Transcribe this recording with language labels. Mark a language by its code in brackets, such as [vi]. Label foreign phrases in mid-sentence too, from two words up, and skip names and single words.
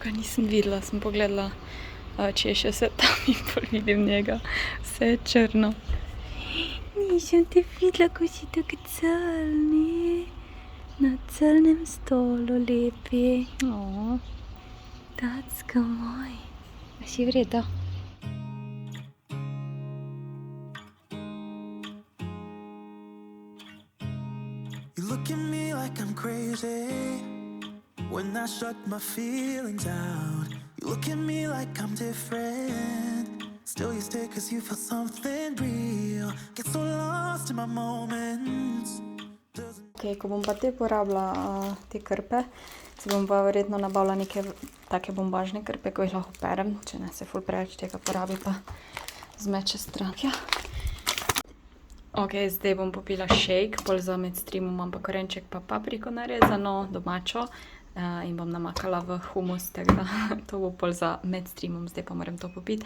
[sl] Ga nisem videla, sem pogledala češe se tam in pol vidim njega. Vse je črno. Nisem te videla, ko si tako crni. Na crnem stolu lepi. Tacka moj. A si v redu? [en] You look at me like I'm crazy when I shut my feelings out. You look at me like I'm different. Still you stay cause you feel something real. Get so lost in my moments. [sl] Ok, ko bom pa te porabila te krpe, si bom pa verjetno nabavila neke take bombažne krpe, ko jih lahko perem, če ne se ful preveč tega porabi, pa zmeče stran. Ja. Ok, zdaj bom popila shake, pol za med streamom imam pa korenček pa papriko narezano, domačo, in bom namakala v humus, tako da to bo pol za med streamom, zdaj pa moram to popiti.